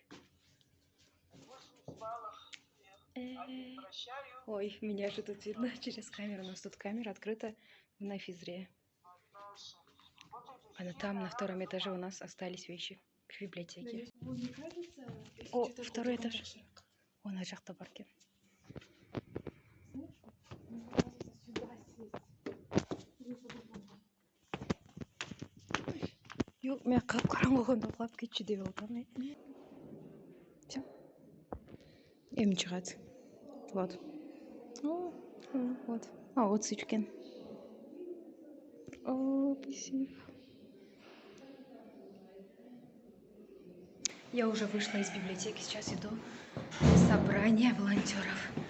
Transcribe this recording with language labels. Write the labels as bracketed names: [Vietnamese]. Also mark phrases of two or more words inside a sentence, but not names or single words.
[Russian] Ой, меня же тут видно через камеру. У нас тут камера открыта на физре. А там на втором этаже у нас остались вещи в библиотеке. [Kazakh] О, [Russian] второй этаж. [Kazakh] О, на жақта бар екен. Yok, мен қап-қараңғы болғанда құлап кетші деп отырмын. Все. Эми шығады. [Russian] Вот. О, вот. А, вот Сычкин. О, спасибо. Я уже вышла из библиотеки, сейчас иду на собрание волонтеров.